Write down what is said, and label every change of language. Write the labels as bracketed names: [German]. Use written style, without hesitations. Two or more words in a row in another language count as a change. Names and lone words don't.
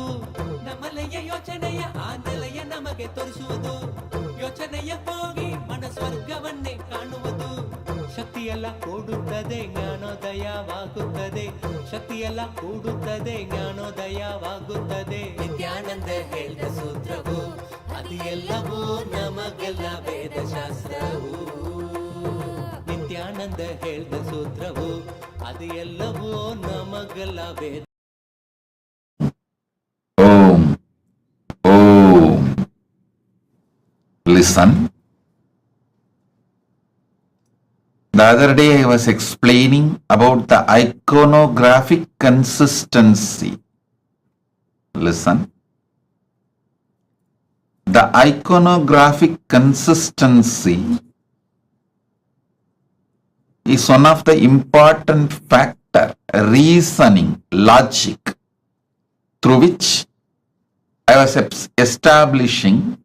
[Kannada] ನಮ್ಮಲೆಯ ಯೋಚನೆಯ ಆ ನೆಲೆಯ ನಮಗೆ ತೋರಿಸುವುದು ಯೋಚನೆಯ ಹೋಗಿ ಮನ ಸ್ವರ್ಗವನ್ನೇ ಕಾಣುವುದು ಶಕ್ತಿಯೆಲ್ಲ ಕೂಡುತ್ತದೆ ಜ್ಞಾನೋದಯವಾಗುತ್ತದೆ ಶಕ್ತಿಯೆಲ್ಲ ಕೂಡುತ್ತದೆ ಜ್ಞಾನೋದಯವಾಗುತ್ತದೆ ನಿತ್ಯಾನಂದ ಹೇಳ್ದ ಸೂತ್ರವು ಅದು ಎಲ್ಲವೂ ನಮಗೆಲ್ಲ ವೇದಶಾಸ್ತ್ರವು ನಿತ್ಯಾನಂದ ಹೇಳ್ದ ಸೂತ್ರವು ಅದು ಎಲ್ಲವೂ ನಮಗೆಲ್ಲ ವೇದ [Sanskrit] Om. Om. [English] Listen. The other day I was explaining about the iconographic consistency. Listen. The iconographic consistency is one of the important factor, reasoning, logic, through which I was establishing